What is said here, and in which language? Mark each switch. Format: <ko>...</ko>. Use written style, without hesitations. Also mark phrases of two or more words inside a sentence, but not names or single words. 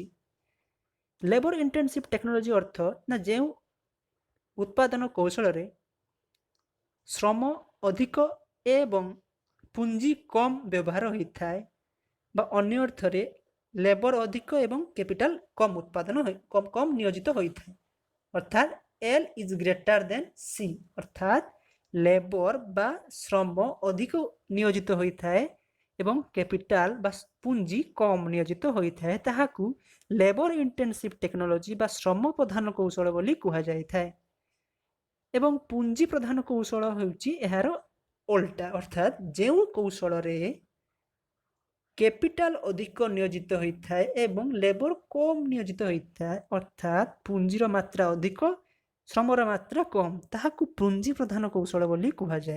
<en>labour intensive technology</en> <or>ଅର୍ଥ ନା ଯେଉଁ ଉତ୍ପାଦନ କୌଶଳରେ ଶ୍ରମ ଅଧିକ ଏବଂ ପୁଞ୍ଜି କମ୍ ବ୍ୟବହାର ହୋଇଥାଏ, ବା ଅନ୍ୟ ଅର୍ଥରେ ଲେବର ଅଧିକ ଏବଂ କ୍ୟାପିଟାଲ କମ୍ ଉତ୍ପାଦନ କମ୍ ନିୟୋଜିତ ହୋଇଥାଏ। ଅର୍ଥାତ୍</or> <en>L is greater than C,</en> <or>ଅର୍ଥାତ୍ ଲେବର ବା ଶ୍ରମ ଅଧିକ ନିୟୋଜିତ ହୋଇଥାଏ ଏବଂ କ୍ୟାପିଟାଲ ବା ପୁଞ୍ଜି କମ୍ ନିୟୋଜିତ ହୋଇଥାଏ, ତାହାକୁ</or> <en>labour intensive technology</en> <or>ବା ଶ୍ରମ ପ୍ରଧାନ କୌଶଳ ବୋଲି କୁହାଯାଇଥାଏ। ଏବଂ ପୁଞ୍ଜି ପ୍ରଧାନ କୌଶଳ ହେଉଛି ଏହାର ଓଲଟା, ଅର୍ଥାତ୍ ଯେଉଁ କୌଶଳରେ କ୍ୟାପିଟାଲ ଅଧିକ ନିୟୋଜିତ ହୋଇଥାଏ ଏବଂ ଲେବର କମ୍ ନିୟୋଜିତ ହୋଇଥାଏ, ଅର୍ଥାତ୍ ପୁଞ୍ଜିର ମାତ୍ରା ଅଧିକ ଶ୍ରମର ମାତ୍ରା କମ୍, ତାହାକୁ ପୁଞ୍ଜି ପ୍ରଧାନ କୌଶଳ ବୋଲି କୁହାଯାଏ।</or>